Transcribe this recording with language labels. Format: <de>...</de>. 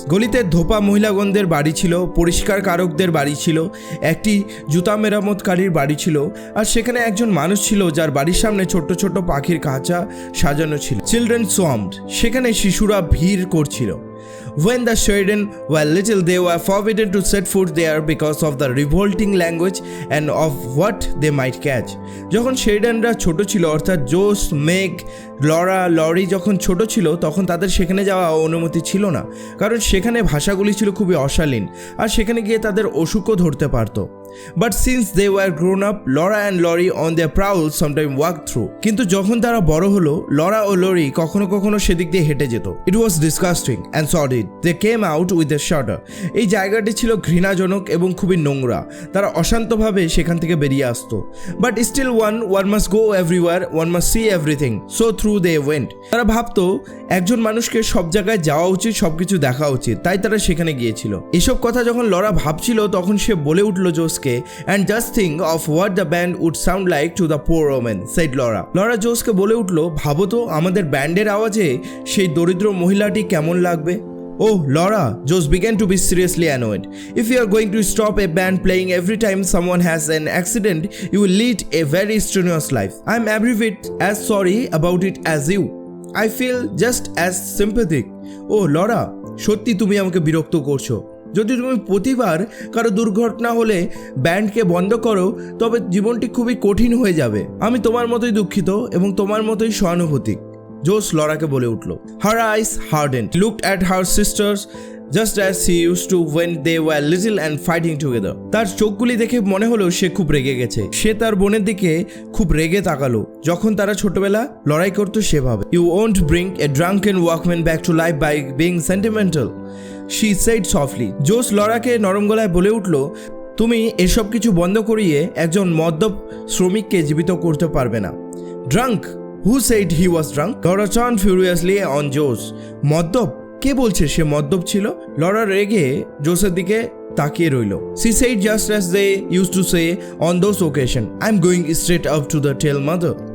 <bn>গলিতে ধোপা মহিলাগণদের বাড়ি ছিল, পরিষ্কার কারকদের বাড়ি ছিল, একটি জুতা মেরামতকারীর বাড়ি ছিল, আর সেখানে একজন মানুষ ছিল যার বাড়ির সামনে ছোট্ট ছোট্ট পাখির খাঁচা সাজানো ছিল।</bn> <en>children swamped,</en> <bn>সেখানে শিশুরা ভিড় করছিল।</bn> <en>When the Sheridan were little, they were forbidden to set foot there because of the revolting language and of what they might catch.</en> <bn>যখন শেরিডানরা ছোট ছিল, অর্থাৎ জোস, মেগ, লরা, লরি যখন ছোট ছিল তখন তাদের সেখানে যাওয়া অনুমতি ছিল না, কারণ সেখানে ভাষাগুলি ছিল খুবই অশালীন, আর সেখানে গিয়ে তাদের অসুখও ধরতে পারত।</bn> <en>But since they were grown up, Laura and Lori on their prowls sometimes walked through.</en> <bn>কিন্তু যখন তারা বড় হলো, লরা ও লরি কখনো কখনো সেদিক দিয়ে হেঁটে যেত।</bn> <en>It was disgusting and sordid. They came out with a shudder.</en> <bn>এই জায়গাটি ছিল ঘৃণাজনক এবং খুবই নোংরা, তারা অশান্তভাবে সেখান থেকে বেরিয়ে আসতো।</bn> <en>But still one must go everywhere, one must see everything. So through they went.</en> <bn>তারা ভাবতো একজন মানুষকে সব জায়গায় যাওয়া উচিত, সবকিছু দেখা উচিত, তাই তারা সেখানে গিয়েছিল। এসব কথা যখন লরা ভাবছিল তখন সে বলে উঠল জোসকে,</bn> <en>and just think of what the band would sound like to the poor woman, said Laura.</en> <bn>Laura জোসকে বলে উঠল, ভাবো তো আমাদের ব্যান্ডের আওয়াজে সেই দরিদ্র মহিলাটি কেমন লাগবে।</bn> <en>Oh, Laura, Joe began to be seriously annoyed. If you are going to stop a band playing every time someone has an accident, you will lead a very strenuous life. I am every bit as sorry about it as you. I feel just as sympathetic.</en> <bn>Oh, Laura, সত্যি তুমি আমাকে বিরক্ত করছো। যদি তুমি প্রতিবার কারো দুর্ঘটনা হলে ব্যান্ডকে বন্ধ করো তবে জীবনটি খুবই কঠিন হয়ে যাবে। আমি তোমার মতোই দুঃখিত এবং তোমার মতোই সহানুভূতিক, জোস লরাকে বলে উঠল।</bn> <en>Her eyes hardened. Looked at her sisters just as she used to when they were little and fighting together.</en> <bn>তার চোখগুলি দেখে মনে হলো সে খুব রেগে গেছে। সে তার বোনের দিকে খুব রেগে তাকালো যখন তারা ছোটবেলা লড়াই করতো সেভাবে।</bn> <en>You won't bring a drunken workman back to life by being sentimental, she said softly.</en> <bn>জোস লরাকে নরম গলায় বলে উঠল, তুমি এসব কিছু বন্ধ করিয়ে একজন মদ্যপ শ্রমিককে জীবিত করতে পারবে না।</bn> <en>Drunk? Who said he was drunk? Laura turned furiously on Joe.</en> <bn>মদ্যপ? কে বলছে সে মদ্যপ ছিল? লরা রেগে জোসের দিকে তাকিয়ে রইল।</bn> <en>She said just as they used to say on those occasions, I'm going straight up to the tell mother.</en>